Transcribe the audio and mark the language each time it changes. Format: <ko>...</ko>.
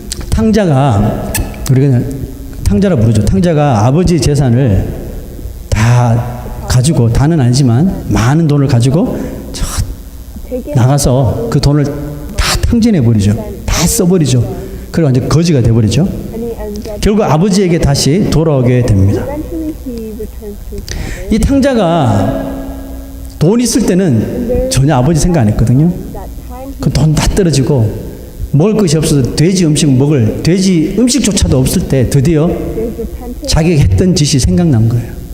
<ko>탕자가, 우리가 그냥 탕자라 부르죠. 탕자가 아버지 재산을 다 가지고, 다는 아니지만 많은 돈을 가지고 나가서 그 돈을 다 탕진해 버리죠. 다 써버리죠. 그리고 완전 거지가 돼버리죠. 결국 아버지에게 다시 돌아오게 됩니다.</ko> <en>Eventually he returns to his father.</en> <ko>이 탕자가 돈 있을 때는 전혀 아버지 생각 안 했거든요.</ko> <en>That time he</en> <ko>그 돈 다 떨어지고 먹을 것이 없어서 돼지 음식조차도 없을 때 드디어</ko> <en>there's a temptation</en> <ko>자기가 했던 짓이 생각난 거예요.</ko>